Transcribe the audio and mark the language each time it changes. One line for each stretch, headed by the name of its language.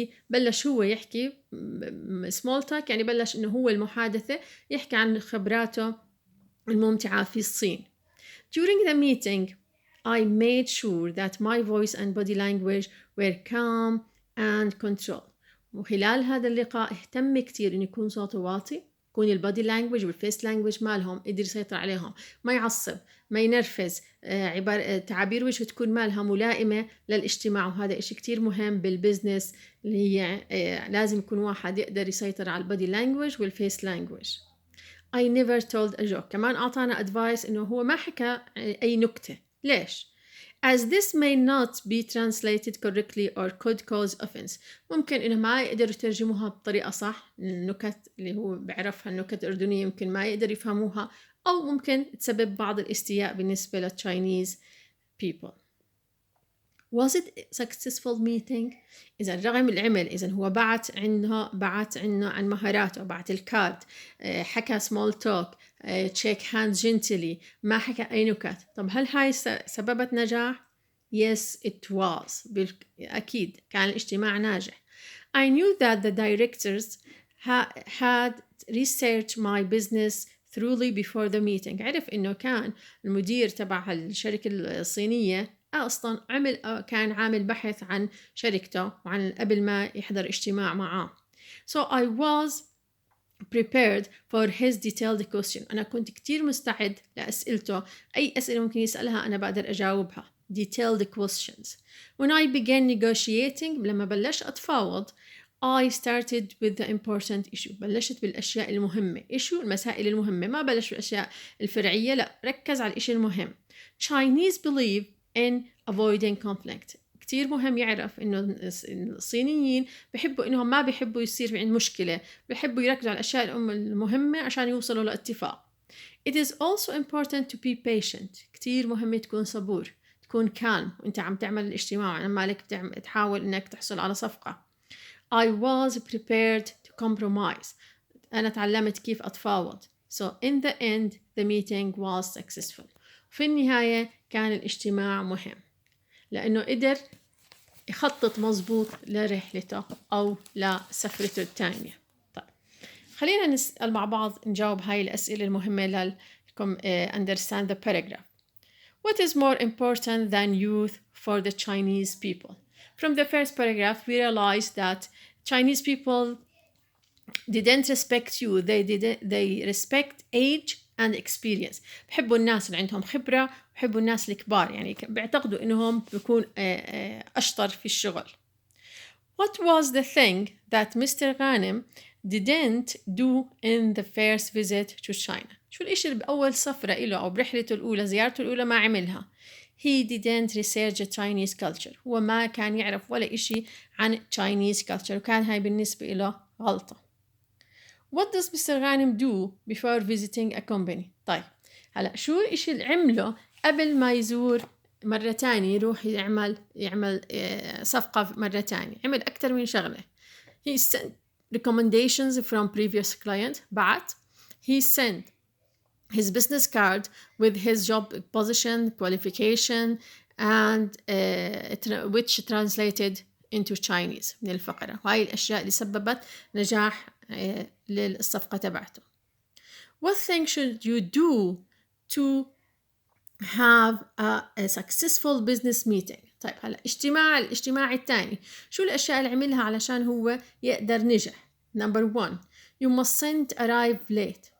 Arabic: بلش هو يحكي
English: small talk
Arabic: يعني بلش إنه هو المحادثة يحكي عن خبراته الممتعة في الصين.
English: During the meeting, I made sure that my voice and body language were calm and controlled.
Arabic: وخلال هذا اللقاء اهتم كتير إنه يكون صوته واطي، يكون البودي لانجوج والفيس لانجوج مالهم قدر يسيطر عليهم، ما يعصب، ما ينرفز، تعابير وجهه تكون مالها ملائمة للاجتماع. وهذا إشي كتير مهم بالبزنس اللي هي لازم يكون واحد يقدر يسيطر على البودي لانجوج والفيس لانجوج.
English: I never told a joke.
Arabic: كمان أعطانا advice إنه هو ما حكى أي نكتة. ليش؟
English: As this may not be translated correctly or could cause offense.
Arabic: ممكن إنه ما يقدروا يترجموها بطريقة صح. النكت اللي هو بعرفها النكت الأردنية ممكن ما يقدر يفهموها، أو ممكن تسبب بعض الاستياء بالنسبة للتشاينيز people.
English: Was it a successful meeting?
Arabic: إذا رغم العمل، إذا هو بعت عنه عن مهاراته، بعت الكارد، حكى small talk،
English: shake hands gently،
Arabic: ما حكى أي نكت. طب هل هاي سببت نجاح؟
English: Yes, it was.
Arabic: أكيد كان الاجتماع ناجح.
English: I knew that the directors had researched my business thoroughly before the meeting.
Arabic: عرف إنه كان المدير تبع الشركة الصينية أصلاً كان عامل بحث عن شركته وعن قبل ما يحضر اجتماع معاه.
English: So I was prepared for his detailed question.
Arabic: أنا كنت كتير مستعد لأسئلته. أي أسئلة ممكن يسألها أنا بقدر أجاوبها.
English: Detailed questions. When I began negotiating،
Arabic: لما بلش أتفاوض،
English: I started with the important issue.
Arabic: بلشت بالأشياء المهمة. المسائل المهمة. ما بلش بالأشياء الفرعية، لا، ركز على الإشي المهم.
English: Chinese believe in avoiding conflict.
Arabic: كتير مهم يعرف إنه الصينيين بحبوا إنهم ما بيحبوا يصير عند مشكلة، بيحبوا يركزوا على الأشياء المهمة عشان يوصلوا لاتفاق.
English: It is also important to be patient.
Arabic: كتير مهم تكون صبور، تكون calm وإنت عم تعمل الاجتماع، عم مالك تحاول إنك تحصل على صفقة.
English: I was prepared to compromise.
Arabic: أنا تعلمت كيف أتفاوض.
English: So in the end, the meeting was successful.
Arabic: في النهاية كان الاجتماع مهم لأنه قدر يخطط مظبوط لرحلته أو لسفرته الثانية. طيب خلينا نسأل مع بعض، نجاوب هاي الأسئلة المهمة لكم
English: understand the paragraph. What is more important than youth for the Chinese people? From the first paragraph, we realized that Chinese people didn't respect you. They respect age and experience.
Arabic: بحبوا الناس اللي عندهم خبرة، بحبوا الناس الكبار، يعني بيعتقدوا إنهم بيكون أشطر في الشغل.
English: What was the thing that Mr. Ghanem didn't do in the first visit to China?
Arabic: شو الإشي اللي بأول سفرة إله أو برحلته الأولى، زيارته الأولى ما عملها؟
English: He didn't research Chinese culture.
Arabic: هو ما كان يعرف ولا إشي عن Chinese culture، وكان هاي بالنسبة إله غلطة.
English: What does Mr. Ghanem do before visiting a company?
Arabic: طيب هلا شو الإشي اللي عمله قبل ما يزور مرة تانية، يروح يعمل صفقة مرة تانية؟ عمل أكتر من شغلة.
English: He sent recommendations from previous client.
Arabic: بعت.
English: He sent his business card with his job position, qualification, and which translated into Chinese
Arabic: من الفقرة. وهاي الأشياء اللي سببت نجاح للصفقة تبعته.
English: What thing should you do to have a successful business meeting؟
Arabic: طيب هلا الاجتماع الثاني، شو الأشياء اللي عملها علشان هو يقدر نجح؟
English: Number 1, you mustn't arrive late.